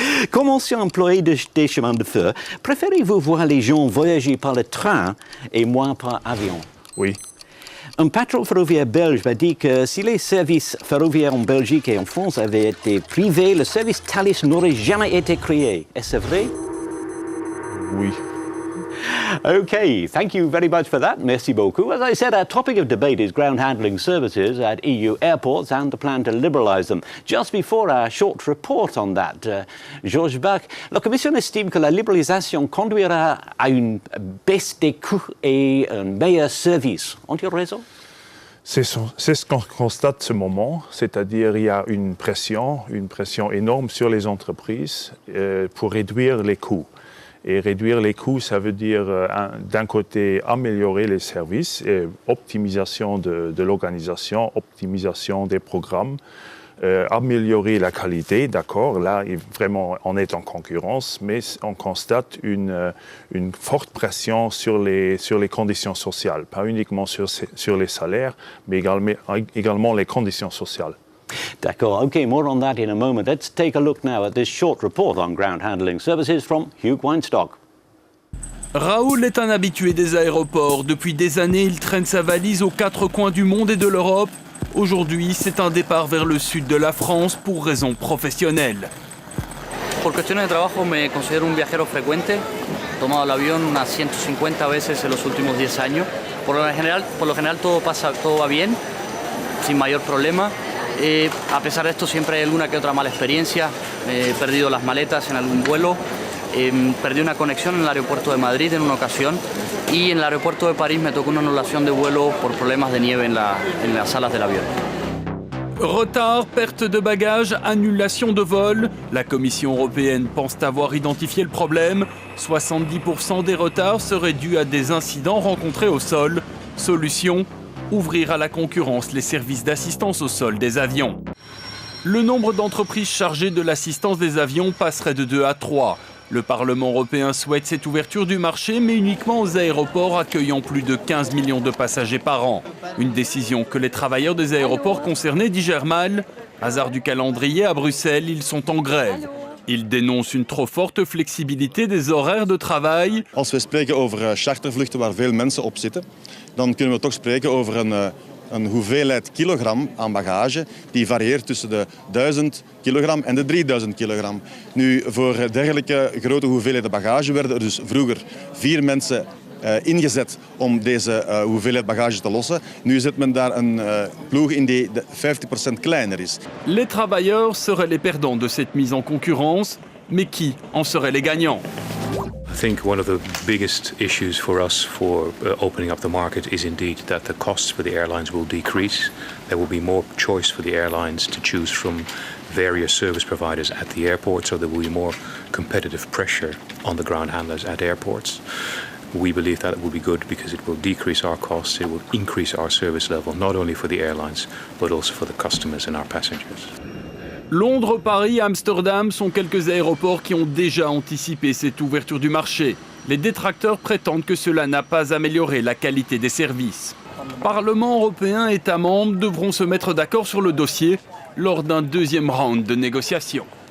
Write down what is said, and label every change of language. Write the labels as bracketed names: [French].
[French] Comme ancien employé des chemins de fer, préférez-vous voir les gens voyager par le train et moins par avion? Oui. Un patron ferroviaire belge m'a dit que si les services ferroviaires en Belgique et en France avaient été privés, le service Thalys n'aurait jamais été créé. Est-ce vrai? Oui. [English] Okay, thank you very much for that. [French] Merci beaucoup. [English] As I said, our topic of debate is ground handling services at EU airports and the plan to liberalise them. Just before our short report on that, Georges Bach, [French] la Commission estime que la libéralisation conduira à une baisse des coûts et un meilleur service. Ont-ils raison? C'est ce qu'on constate ce moment, c'est-à-dire il y a une pression énorme sur les entreprises pour réduire les coûts. Et réduire les coûts, ça veut dire d'un côté améliorer les services, et optimisation de l'organisation, optimisation des programmes, améliorer la qualité, d'accord, là vraiment on est en concurrence, mais on constate une forte pression sur les conditions sociales, pas uniquement sur les salaires, mais également les conditions sociales. [English] D'accord, okay, more on that in a moment. Let's take a look now at this short report on ground handling services from Hugh Weinstock. [French] Raoul est un habitué des aéroports. Depuis des années, il traîne sa valise aux quatre coins du monde et de l'Europe. Aujourd'hui, c'est un départ vers le sud de la France pour raisons professionnelles. [Spanish] Por cuestiones de trabajo me considero un viajero frecuente. He tomado el avión unas 150 veces en los últimos 10 años. Por lo general todo va bien, sin mayor problema. A pesar de esto siempre hay alguna que otra mala experiencia. He perdido las maletas en algún vuelo. Perdí una conexión en el aeropuerto de Madrid en una ocasión y en el aeropuerto de París me tocó una anulación de vuelo por problemas de nieve en las salas del avión. [French] Retard, perte de bagages, annulation de vol. La Commission européenne pense avoir identifié le problème. 70% des retards seraient dus à des incidents rencontrés au sol. Solution, ouvrir à la concurrence les services d'assistance au sol des avions. Le nombre d'entreprises chargées de l'assistance des avions passerait de 2 à 3. Le Parlement européen souhaite cette ouverture du marché, mais uniquement aux aéroports accueillant plus de 15 millions de passagers par an. Une décision que les travailleurs des aéroports concernés digèrent mal. Hasard du calendrier, à Bruxelles, ils sont en grève. Ils dénoncent une trop forte flexibilité des horaires de travail. [Dutch] Als we spreken over chartervluchten waar veel mensen op zitten, dan kunnen we toch spreken over een hoeveelheid kilogram aan bagage die varieert tussen de 1000 kilogram en de 3000 kilogram. Nu, voor dergelijke grote hoeveelheden bagage werden er dus vroeger 4 mensen ingezet om deze hoeveelheid bagage te lossen. Nu zit men daar een ploeg in die 50% kleiner is. [French] Les travailleurs seraient les perdants de cette mise en concurrence, mais qui en seraient les gagnants? [English] I think one of the biggest issues for us for opening up the market is indeed that the costs for the airlines will decrease. There will be more choice for the airlines to choose from various service providers at the airport, so there will be more competitive pressure on the ground handlers at airports. We believe that it will be good because it will decrease our costs, it will increase our service level, not only for the airlines, but also for the customers and our passengers. [French] Londres, Paris, Amsterdam sont quelques aéroports qui ont déjà anticipé cette ouverture du marché. Les détracteurs prétendent que cela n'a pas amélioré la qualité des services. Parlement européen et États membres devront se mettre d'accord sur le dossier lors d'un deuxième round de négociations.